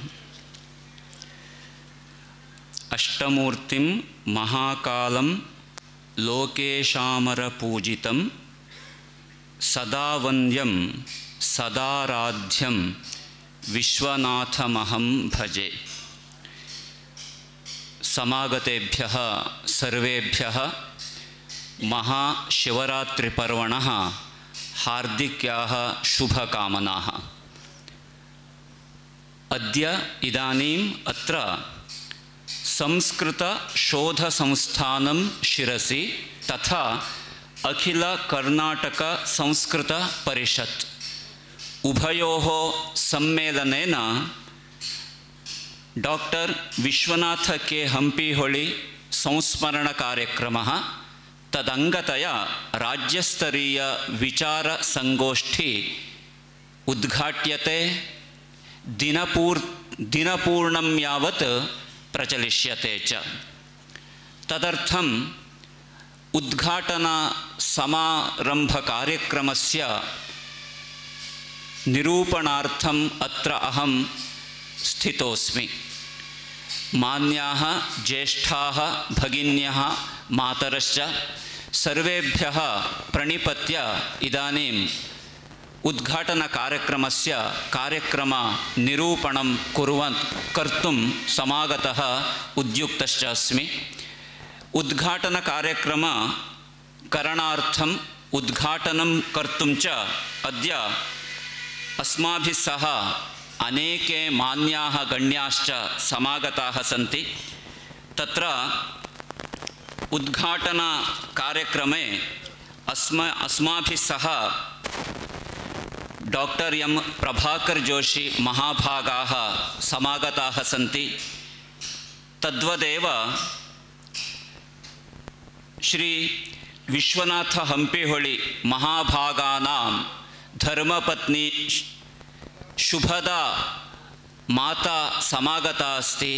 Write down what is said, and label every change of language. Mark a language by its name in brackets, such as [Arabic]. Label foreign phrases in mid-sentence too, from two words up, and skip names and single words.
[Sanskrit] ಅಷ್ಟಮೂರ್ತಿಂ ಮಹಾಕಾಲಂ ಲೋಕೇಶಾಮರಪೂಜಿತಂ ಸದಾ ವಂದ್ಯಂ ಸದಾರಾಧ್ಯಂ ವಿಶ್ವನಾಥಮಹಂ ಭಜೆ. ಸಮಾಗತೆಭ್ಯಃ ಸರ್ವೇಭ್ಯಃ ಮಹಾಶಿವರಾತ್ರಿಪರ್ವಣಃ ಹಾರ್ದಿಕ್ಯಾಃ ಶುಭಕಾಮನಾಃ. ಅದ್ಯ ಇದಾನೀಂ ಅತ್ರ ಸಂಸ್ಕೃತ ಶೋಧ ಸಂಸ್ಥಾನಂ ಶಿರಸಿ ತಥಾ ಅಖಿಲ ಕರ್ನಾಟಕ ಸಂಸ್ಕೃತ ಪರಿಷತ್ ಉಭಯೋಃ ಸಮ್ಮೇಳನೇನ ಡಾಕ್ಟರ್ ವಿಶ್ವನಾಥ ಕೆ ಹಂಪಿಹೊಳಿ ಸಂಸ್ಮರಣ ಕಾರ್ಯಕ್ರಮಃ ತದಂಗತಯ ರಾಜ್ಯಸ್ತರೀಯ ವಿಚಾರ ಸಂಗೋಷ್ಠಿ ಉದ್ಘಾಟ್ಯತೆ ದಿನಪೂರ್ಣಂ ಯಾವತ್ ಪ್ರಚಲಿಷ್ಯತೆ ಚ. ತದರ್ಥಂ ಉದ್ಘಾಟನಾ ಸಮಾರಂಭ ಕಾರ್ಯಕ್ರಮಸ್ಯ ನಿರೂಪಣಾರ್ಥಂ ಅತ್ರ ಅಹಂ ಸ್ಥಿತೋಸ್ಮಿ. ಮಾನ್ಯಾಃ ಜ್ಯೇಷ್ಠಾಃ ಭಗಿನ್ಯಃ ಮಾತರಶ್ಚ ಸರ್ವೇಭ್ಯಃ ಪ್ರಣಿಪತ್ಯ ಇದಾನೀಂ ಉದ್ಘಾಟನಾ ಕಾರ್ಯಕ್ರಮಸ್ಯ ಕಾರ್ಯಕ್ರಮ ನಿರೂಪಣಂ ಕರ್ತುಂ ಸಮಾಗತಃ ಉದ್ಯುಕ್ತಶ್ಚ ಅಸ್ಮಿ. ಉದ್ಘಾಟನಾ ಕಾರ್ಯಕ್ರಮ ಕರಣಾರ್ಥಂ ಉದ್ಘಾಟನಂ ಕರ್ತುಂ ಚ ಅದ್ಯ ಅಸ್ಮಾಭಿಃ ಸಹ ಅನೇಕೆ ಮಾನ್ಯಾಃ ಗಣ್ಯಾಶ್ಚ ಸಮಾಗತಾಃ ಸಂತಿ. ತತ್ರ ಉದ್ಘಾಟನಾ ಕಾರ್ಯಕ್ರಮೆ अस्माभिः सह डॉक्टर एम प्रभाकर जोशी महाभागाः समागताः सन्ति. तद्वदेव श्री विश्वनाथ हंपिहोळि महाभागानां धर्मपत्नी शुभदा माता समागता अस्ति.